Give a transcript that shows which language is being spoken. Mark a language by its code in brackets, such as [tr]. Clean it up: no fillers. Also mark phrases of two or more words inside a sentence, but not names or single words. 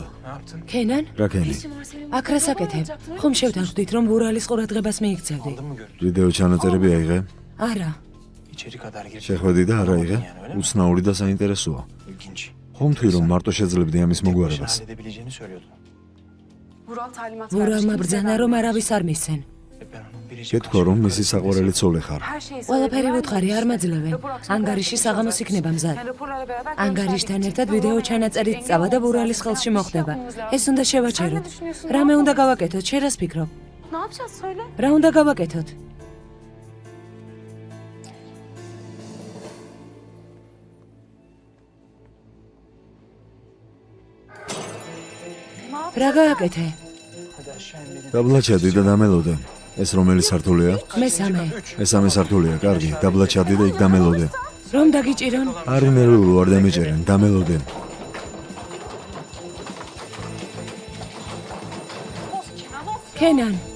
[tr] ne yaptın? [ka] ქენან, რა ქენი? აქ რას აკეთებ? ხომ შევთანხმდით, რომ ვურალის ყურადღებას მიიქცევდი? [tr] Aldın mı görüntü? [ka] ვიდეო ჩანაწერები აიღე? არა. [tr] İçeri kadar girdi. [ka] შეხვედი და არ აიღე? [tr] Yani öyle mi? [ka] უცნაური და საინტერესოა. [tr] İlginç. [ka] ხომ თქვი, რომ მარტო შეძლებდი ამის [tr] Tek başına [ka] მოგვარებას? [tr] halledebileceğini söylüyordu. Vural talimat [ka] ვურალმა ბრძანა, რომ არავის არ მისცენ. [tr] Ben onun biricik [ka] გეთქვა, რომ მისი საყვარელი ცოლი ხარ. [tr] Her şeyi [ka] ყველაფერი ვუთხარი, არ მაძლევენ. ანგარიში საღამოს იქნება მზად. ანგარიშთან ერთად ვიდეო ჩანაწერით წავა და ვურალის ხელში მოხდება. ეს უნდა შევაჩეროთ. რამე უნდა გავაკეთოთ? შენ რას ფიქრობ? [tr] Ne yapacağız söyle. [ka] რა უნდა გავაკეთოთ? რა გააკეთე? [tr] Hadi aşağı inelim. [ka] დაბლაჩადი და დამელოდე. ეს რომელი სართულია? მესამე. მესამე სართულია, კარგი. დაბლაჩადი და იქ დამელოდე. რომ დაგიჭირონ? არი ნერვიულო არ დამეჭერენ, დამელოდე. ქენან,